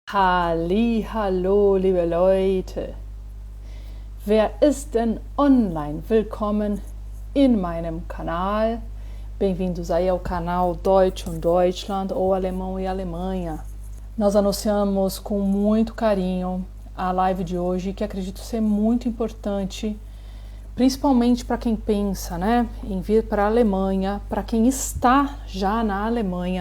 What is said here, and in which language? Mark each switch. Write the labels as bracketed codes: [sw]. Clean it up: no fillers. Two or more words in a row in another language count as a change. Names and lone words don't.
[de] Hallo, liebe Leute. Wer ist denn online? Willkommen in meinem Kanal. [pt] Bem-vindos aí ao canal Deutsch und Deutschland ou Alemão e Alemanha. Nós anunciamos com muito carinho a live de hoje, que acredito ser muito importante, principalmente para quem pensa, né, em vir para a Alemanha, para quem está já na Alemanha.